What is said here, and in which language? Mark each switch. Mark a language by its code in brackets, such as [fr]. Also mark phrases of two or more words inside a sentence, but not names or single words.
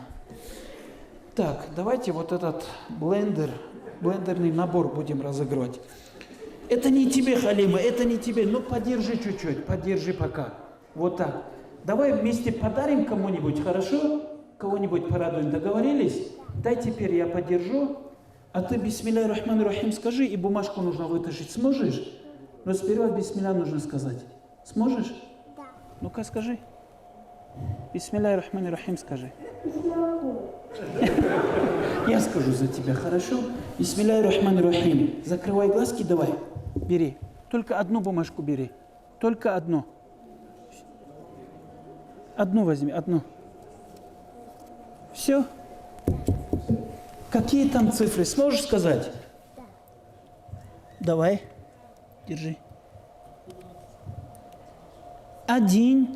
[ru] Так, давайте вот этот блендерный набор будем разыгрывать. Это не тебе, Халима, это не тебе. Ну, подержи чуть-чуть, подержи пока. Вот так. Давай вместе подарим кому-нибудь, хорошо? Кого-нибудь порадуем, договорились? Дай теперь я подержу, а ты [ar] بسم الله الرحمن الرحيم [ru] скажи, и бумажку нужно вытащить. Сможешь? Но сперва бисмилля нужно сказать. Сможешь? Да. Ну-ка скажи. [ar] بسم الله الرحمن الرحيم [ru] скажи. Я скажу за тебя, хорошо? [ar] بسم الله الرحمن الرحيم. [ru] Закрывай глазки, давай. Бери. Только одну бумажку бери. Только одну. Одну возьми, одну. Все? Какие там цифры? Сможешь сказать? Да. Давай. Держи. 1,